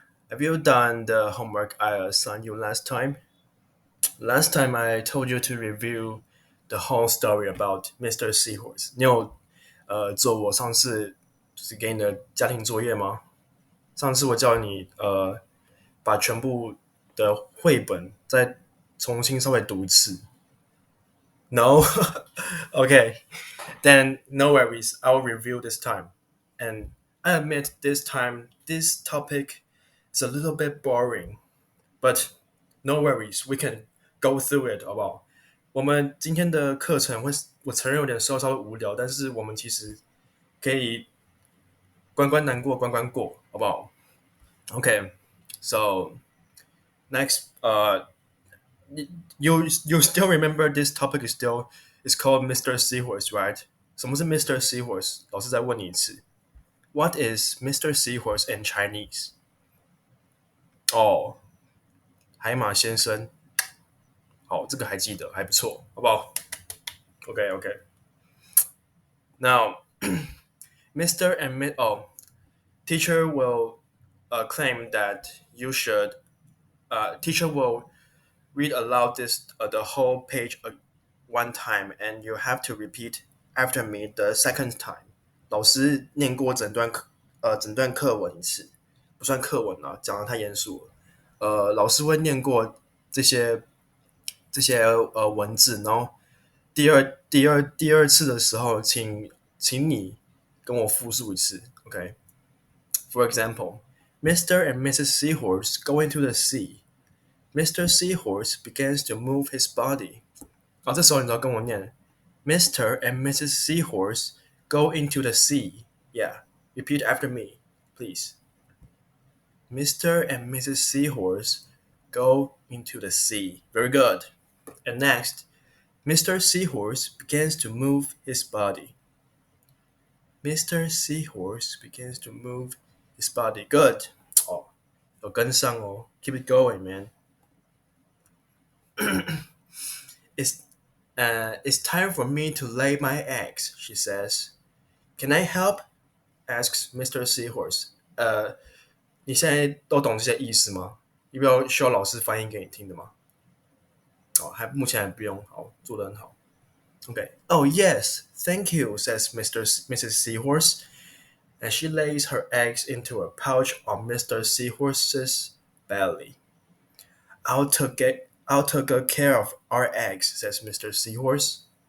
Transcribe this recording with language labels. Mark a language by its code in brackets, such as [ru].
[en] Have you done the homework I assigned you last time? Last time I told you to review the whole story about Mr. Seahorse. [zh] 你有做我上次给你的家庭作业吗？上次我叫你把全部的绘本再重新稍微读一次。 [en] No? Okay. Then no worries. I'll review this time. And I admit this time this topic is a little bit boring, but no worries. We can go through it [zh] 好不好？我们今天的课程我承认有点稍微无聊，但是我们其实可以关关难过关关过，好不好？Okay. [en] So next, you still remember this topic is called Mr. Seahorse, right? [zh] 什么是 Mr. Seahorse？ 老师再问你一次。 [en] What is Mr. Seahorse in Chinese? [zh] 哦，海马先生。好，这个还记得，还不错，好不好？OK OK。 [en] Now, Mr. and teacher will claim that you should. Teacher will read aloud the whole page one time, and you have to repeat after me the second time. [zh] 老师念过整段课文一次，不算课文啊，讲的太严肃了。老师会念过这些文字，然后第二次的时候，请你跟我复述一次，OK？ [en] For example, Mr. and Mrs. Seahorse go into the sea. Mr. Seahorse begins to move his body. [zh] 好，这时候你要跟我念 Mr. [en] and Mrs. Seahorse go into the sea. Yeah, repeat after me, please. Mr. and Mrs. Seahorse go into the sea. Very good. And next, Mr. Seahorse begins to move his body. Mr. Seahorse begins to move his body. Good. [zh] 哦，有跟上哦。 [en] Keep it going, man. It's time for me to lay my eggs, she says. Can I help? Asks Mr. Seahorse. [zh] 你现在都懂这些意思吗？需要老师翻译给你听的吗？目前还不用。好，做得很好。Okay. [en] Oh yes, thank you, says Mrs. Seahorse, and she lays her eggs into a pouch on Mr. Seahorse's belly. I'll take good care of our eggs, says Mr. Seahorse.